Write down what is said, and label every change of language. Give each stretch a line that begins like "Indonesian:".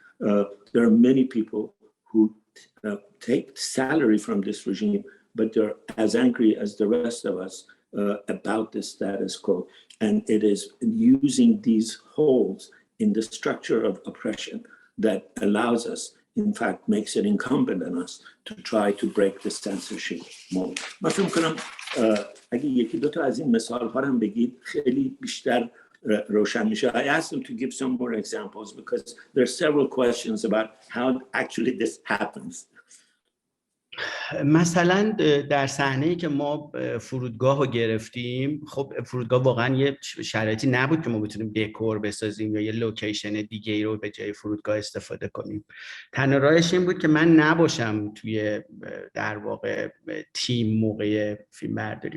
English: There are many people who take salary from this regime, but they're as angry as the rest of us about the status quo. And it is using these holes in the structure of oppression that allows us, in fact, makes it incumbent on us to try to break the censorship mode.
Persian: من فکر می‌کنم اگه یکی دو تا از این مثال‌ها رو هم بگید خیلی بیشتر روشن میشه.
English: I asked them to give some more examples because there are several questions about how actually this happens.
Persian: مثلا در صحنه‌ای که ما فرودگاه رو گرفتیم، خب فرودگاه واقعا یه شرایطی نبود که ما بتونیم دکور بسازیم یا یه لوکیشن دیگه ای رو به جای فرودگاه استفاده کنیم. تنها راهش این بود که من نباشم توی در واقع تیم موقع فیلم برداری.